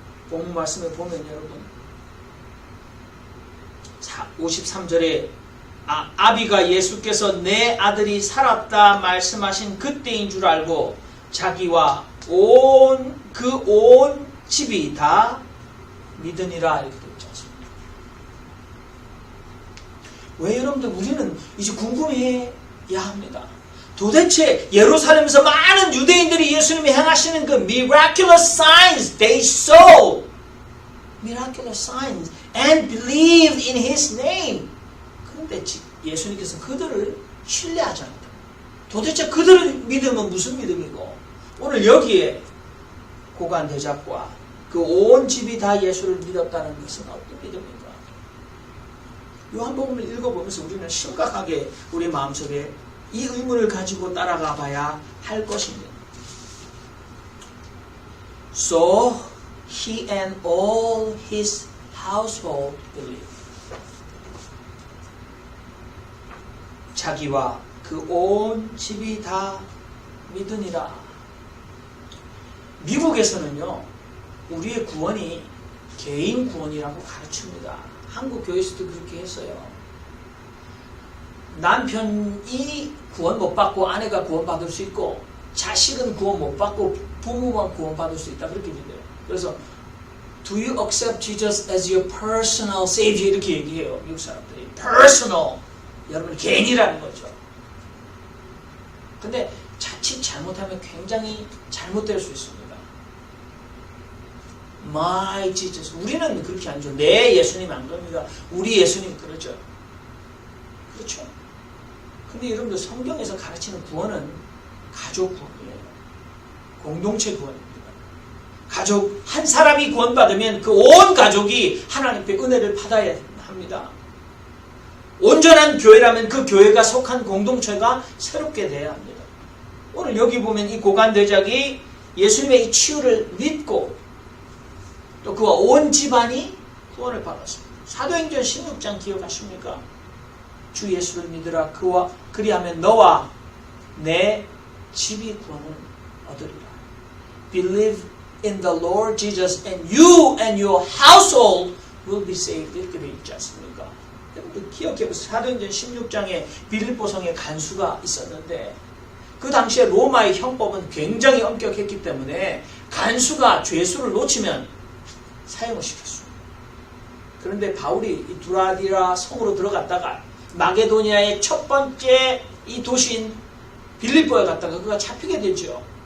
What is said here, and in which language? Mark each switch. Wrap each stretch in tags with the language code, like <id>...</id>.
<ko>본문 말씀에 보면 여러분 53절에 아비가 예수께서 내 아들이 살았다 말씀하신 그때인 줄 알고 자기와 온 집이 다 믿으니라 이렇게 되어 있습니다. 왜 여러분들 우리는 이제 궁금해야 합니다. 도대체 예루살렘에서 많은 유대인들이 예수님이 행하시는 그</ko> <en>miraculous signs, they saw miraculous signs and believed in His name.</en> <ko>그런데 예수님께서 그들을 신뢰하지 않다. 도대체 그들의 믿음은 무슨 믿음이고 오늘 여기에 고관대작과 그 온 집이 다 예수를 믿었다는 것은 어떤 믿음입니까? 요한복음을 읽어보면서 우리는 심각하게 우리 마음속에 이 의문을 가지고 따라가 봐야 할 것입니다.</ko> <en>So he and all his household believed.</en> <ko>자기와 그 온 집이 다 믿으니라. 미국에서는요, 우리의 구원이 개인 구원이라고 가르칩니다. 한국 교회에서도 그렇게 했어요. 남편이 구원 못 받고 아내가 구원 받을 수 있고 자식은 구원 못 받고 부모만 구원 받을 수 있다 그렇게 믿어요. 그래서</ko> <en>Do you accept Jesus as your personal savior?</en> <ko>이렇게 얘기해요. 미국 사람들이.</ko> <en>Personal.</en> <ko>여러분 개인이라는 거죠. 근데 자칫 잘못하면 굉장히 잘못될 수 있습니다.</ko> <en>My Jesus.</en> <ko>우리는 그렇게 안 줘. 내 예수님 안 겁니다. 우리 예수님 그러죠. 그렇죠. 근데 여러분들 성경에서 가르치는 구원은 가족 구원이에요. 공동체 구원입니다. 가족 한 사람이 구원받으면 그 온 가족이 하나님께 은혜를 받아야 합니다. 온전한 교회라면 그 교회가 속한 공동체가 새롭게 돼야 합니다. 오늘 여기 보면 이 고관대작이 예수님의 이 치유를 믿고 또 그와 온 집안이 구원을 받았습니다. 사도행전 16장 기억하십니까? 주 예수를 믿으라. 그리하면 너와 내 집이 구원을 얻으리라.</ko> <en>Believe in the Lord Jesus and you and your household will be saved.</en> <ko>이렇게 되어 있지 않습니까? 여러분 기억해보세요. 사도행전 16장에 빌립보성에 간수가 있었는데 그 당시에 로마의 형법은 굉장히 엄격했기 때문에 간수가 죄수를 놓치면 사형을 시켰습니다. 그런데 바울이 이 두라디라 성으로 들어갔다가 마게도니아의 첫 번째 이 도시인 빌립보에 갔다가 그가 잡히게 되죠.</ko>